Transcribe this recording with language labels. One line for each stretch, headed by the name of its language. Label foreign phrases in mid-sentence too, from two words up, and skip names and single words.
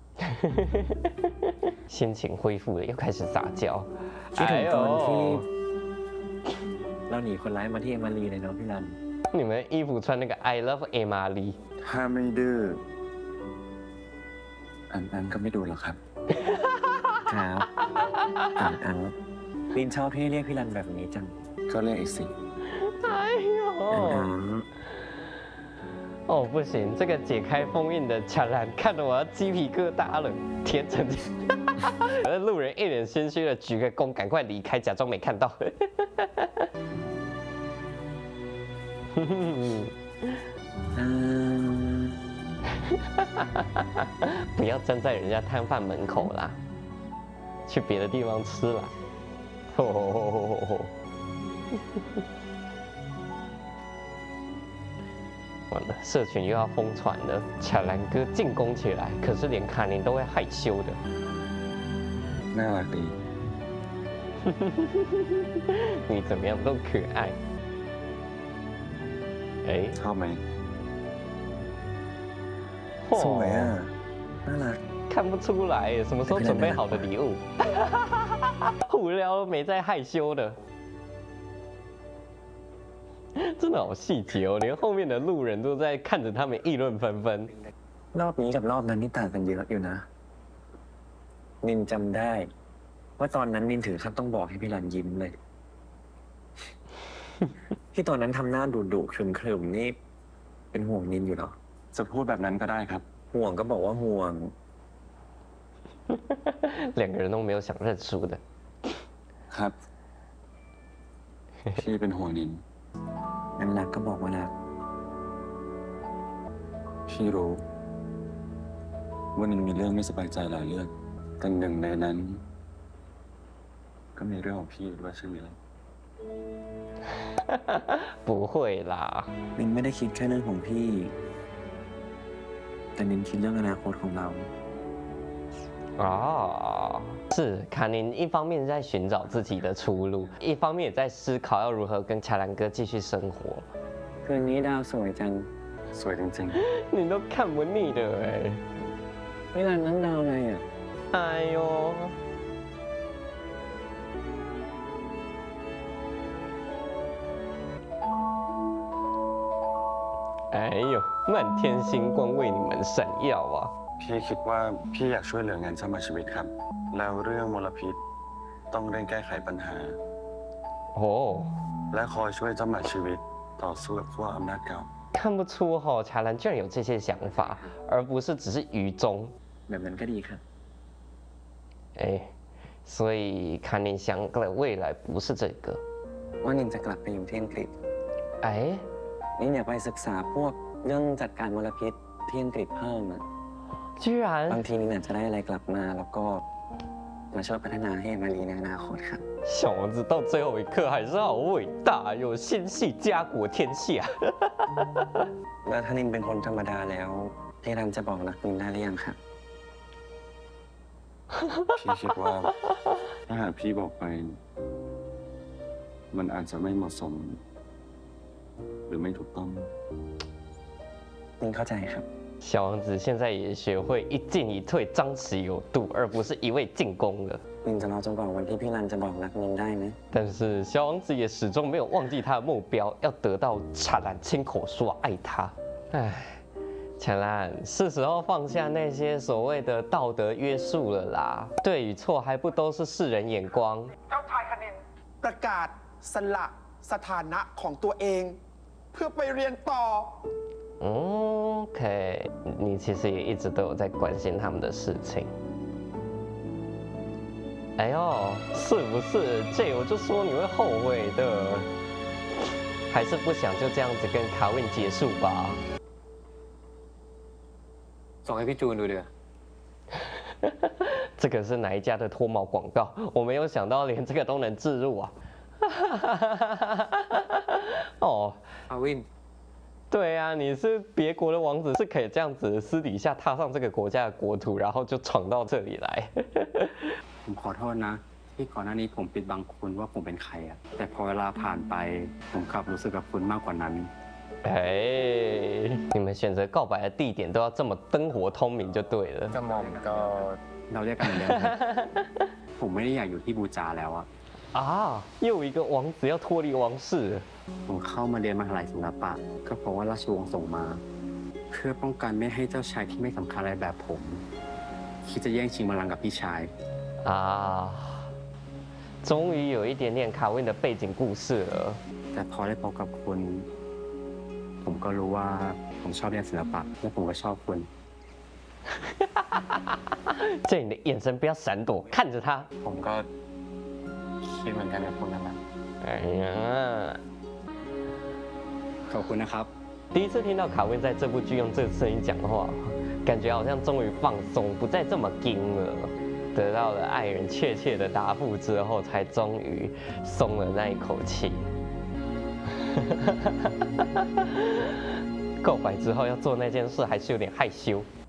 Chinese: 心情恢复了，又开始撒娇。
Thai: คิดถึงตอนที่ 呦， เราหนีคนร้ายมาที่เอมารีเลยเนาะพี่รัน
Chinese: 你们衣服穿那个
English: I love Emily。
Thai: ถ้าไม่ดื้ออันก็ไม่ดูหรอกครับ ครับอันลินชอบที่เรียกพี่รันแบบนี้จัง ก็เรียกไอ้สิ 哎呦。
Chinese: 哦，不行，这个解开封印的乔兰看得我要鸡皮疙瘩了，天成。而路人一脸心虚的举个躬，赶快离开，假装没看到。不要站在人家摊贩门口啦，去别的地方吃啦。完了，社群又要疯传了，巧兰哥进攻起来，可是连卡宁都会害羞的。
Thai: น่ารักดี
Chinese: 你怎么样都可爱。哎，
Thai: ชอบไหม 嚯 สวยอ่ะ น่ารัก
Chinese: 看不出来耶，什么时候准备好的礼物？胡聊没在害羞的。真的好细节哦，连后面的路人都在看着他们议论纷纷。
Thai: รอบนี้กับรอบนั้นนี่ต่างกันเยอะอยู่นะ นินจำได้ ว่าตอนนั้นนินถึงขั้นต้องบอกให้พี่รันยิ้มเลย ที่ตอนนั้นทำหน้าดุๆขรึมๆนี่เป็นห่วงนินอยู่เหรอ จะพูดแบบนั้นก็ได้ครับ ห่วงก็บอกว่าห่วง
Chinese: 两个人都没有想认输的。
Thai: ครับ พี่เป็นห่วงนินงั้นรักก็บอกว่ารัก พี่รู้ ว่านินมีเรื่องไม่สบายใจหลายเรื่องแต่หนึ่งในนั้น ก็มีเรื่องของพี่ด้วยใช่ไหมล่ะ
Chinese: 不会啦，
Thai: นินไม่ได้คิดแค่เรื่องของพี่ แต่นินคิดเรื่องอนาคตของเรา
Chinese: 哦，是卡宁一方面在寻找自己的出路，一方面也在思考要如何跟乔兰哥继续生活。
Thai: คืนนี้ดาวสวยจัง สวยจริง
Chinese: 你都看不腻的哎。
Thai: ๆพี่รันนั้นดาวอะไรอ่ะ
Chinese: 哎呦，哎呦，漫天星光为你们闪耀啊！
Thai: พี่คิดว่าพี่อยากช่วยเหลืองานสร้างชีวิตครับ แล้วเรื่องมลพิษต้องเร่งแก้ไขปัญหา 哦， และคอยช่วยเจ้าหมาชีวิตต่อสู้กับขั้วอำนาจเก่า
Chinese: 看不出乔兰居然有这些想法，而不是只是愚忠。
Thai: แบบนั้นก็ดีครับ
Chinese: 哎，所以看你想的未来不是这个。
Thai: ว่านินจะกลับไปอยู่ที่อังกฤษ 哎， นินอยากไปศึกษาพวกเรื่องจัดการมลพิษที่อังกฤษเพิ่มอะ
Chinese: 居然
Thai: บางทีนินอาจจะได้อะไรกลับมาแล้วก็มาช่วยพัฒนาให้มารีในอนาคตครับ
Chinese: 小王子到最后一刻还是好伟大，有心系家国天下。
Thai: แล้วถ้านินเป็นคนธรรมดาแล้วพี่รันจะบอกรักนินได้หรือยังครับ พี่คิดว่าถ้าหากพี่บอกไป มันอาจจะไม่เหมาะสม หรือไม่ถูกต้อง นินเข้าใจครับ
Chinese: 小王子现在也学会一进一退，张弛有度，而不是一味进攻了。
Thai: นินจะรอจนกว่าวันที่พี่รันจะบอกรักนินได้ไหม
Chinese: 但是小王子也始终没有忘记他的目标，要得到ฉ兰亲口说爱他。唉，ฉ兰，是时候放下那些所谓的道德约束了啦。对与错还不都是世人眼光？
Thai: เจ้าชายคณินประกาศสละสถานะของตัวเอง เพื่อไปเรียนต่อ
Chinese: OK，你其实也一直都有在关心他们的事情。哎呦，是不是？这我就说你会后悔的，还是不想就这样子跟卡文结束吧？
Thai: ส่งให้พี่จูนดูเดือ
Chinese: 这个是哪一家的脱毛广告？我没有想到连这个都能置入啊！哦，
Thai: อาวิน
Chinese: 对啊，你是别国的王子，是可以这样子私底下踏上这个国家的国土，然后就闯到这里来。
Thai: ผมขอโทษนะ ที่ก่อนหน้านี้ผมปิดบังคุณว่าผมเป็นใครอะแต่พอเวลาผ่านไปผมกลับรู้สึกกับคุณมากกว่านั้น
Chinese: 哎，你们选择告白的地点都要这么灯火通明就对了。
Thai: กระหม่อมก็เราเรียกกันเหมือนเดิมครับ ผมไม่ได้อยากอยู่ที่บูจาแล้วอะ
Chinese: 啊，又一个王子要脱离王室。
Thai: ผมเข้ามาเรียนมหาลัยศิลปะก็เพราะว่าราชวงศ์ส่งมา เพื่อป้องกันไม่ให้เจ้าชายที่ไม่สำคัญอะไรแบบผมคิดจะแย่งชิงบัลลังก์กับพี่ชาย
Chinese: 啊，终于有一点点卡温的背景故事了。
Thai: แต่พอได้พบกับคุณ ผมก็รู้ว่าผมชอบเรียนศิลปะและผมก็ชอบคุณ
Chinese: 这你的眼神不要闪躲，看着他。
Thai: ผมก็คิดเหมือนกันกับคุณนั่นแหละ 哎呀， ขอบคุณนะครับ
Chinese: 第一次听到卡温在这部剧用这个声音讲话，感觉好像终于放松，不再这么硬了。得到了爱人确切的答复之后，才终于松了那一口气。告白之后要做那件事，还是有点害羞。